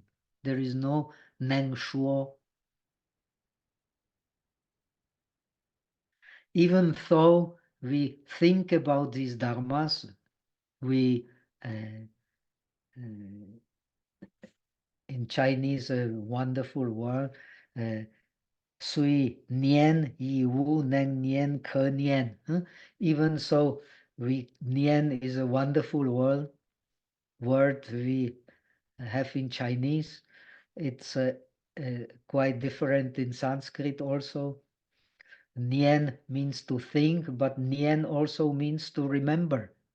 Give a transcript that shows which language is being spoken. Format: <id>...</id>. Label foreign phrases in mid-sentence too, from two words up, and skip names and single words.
<en>There is no</en> <zh>能所.</zh> <en>Even though we think about these dharmas, we in Chinese a wonderful word,</en> <zh>雖念亦無能念可念.</zh> <en>Even so, nian is a wonderful word we have in Chinese. It's quite different in Sanskrit also. Nian means to think, but nian also means to remember.</en>